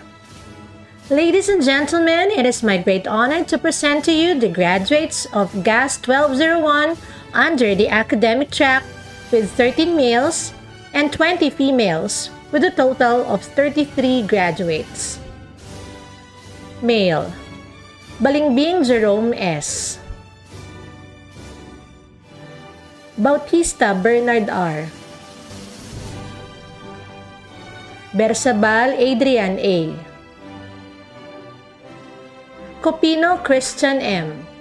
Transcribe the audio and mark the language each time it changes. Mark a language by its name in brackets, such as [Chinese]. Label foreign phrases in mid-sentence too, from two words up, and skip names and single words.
[English] Ladies and gentlemen, it is my great honor to present to you the graduates of GAS 1201 under the academic track with 13 males and 20 females with a total of 33 graduates. Male: Balingbing Jerome S. Bautista Bernard R. Bersabal Adrian A. Copino Christian M.